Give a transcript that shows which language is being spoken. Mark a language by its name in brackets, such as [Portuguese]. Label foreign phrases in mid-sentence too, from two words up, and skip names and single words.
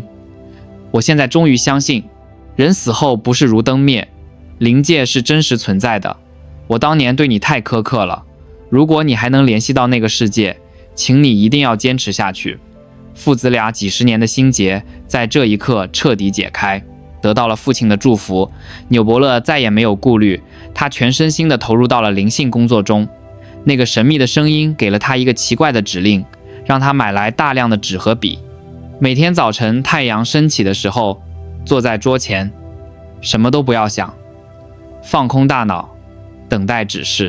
[Chinese] 我現在終於相信，人死後不是如燈滅，靈界是真實存在的。我當年對你太苛刻了，如果你還能聯繫到那個世界，請你一定要堅持下去。” 父子倆幾十年的心結在這一刻徹底解開，得到了父親的祝福。紐伯勒再也沒有顧慮，他全身心地投入到了靈性工作中。那個神秘的聲音給了他一個奇怪的指令，讓他買來大量的紙和筆。每天早晨太陽升起的時候，坐在桌前，什麼都不要想，放空大腦，等待指示。